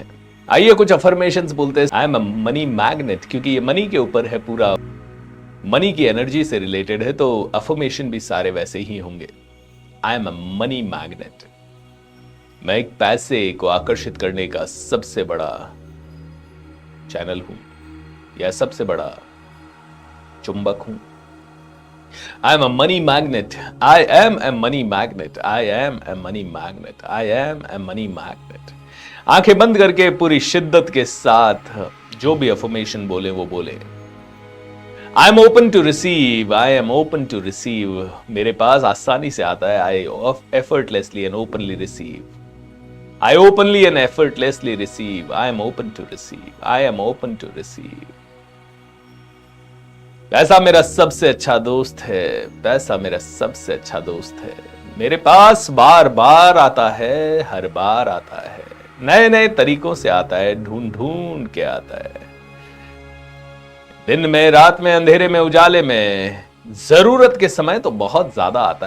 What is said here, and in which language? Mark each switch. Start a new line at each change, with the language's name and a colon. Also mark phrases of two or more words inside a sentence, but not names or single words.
Hindi: आइए कुछ अफर्मेशंस बोलते हैं।
English: I am a money magnet,
Hindi: क्योंकि ये मनी के ऊपर है, पूरा मनी की एनर्जी से रिलेटेड है, तो अफर्मेशन भी सारे वैसे ही होंगे।
English: I am a money magnet.
Hindi: मैं एक पैसे को आकर्षित करने का सबसे बड़ा चैनल हूं, या सबसे बड़ा चुंबक हूं।
English: I am a money magnet. I am a money magnet. I am a money magnet. I am a money magnet.
Hindi: आंखें बंद करके पूरी शिद्दत के साथ जो भी अफर्मेशन बोले वो बोले।
English: I am open to receive. I am open to receive.
Hindi: मेरे पास आसानी से आता है।
English: I effortlessly and openly receive. I openly and effortlessly receive. I am open to receive. I am open to receive.
Hindi: पैसा मेरा सबसे अच्छा दोस्त है। पैसा मेरा सबसे अच्छा दोस्त है। मेरे पास बार बार आता है, हर बार आता है, नए नए तरीकों से आता है, ढूंढ ढूंढ के आता है। दिन में, रात में, अंधेरे में, उजाले में, जरूरत के समय तो बहुत ज्यादा आता है।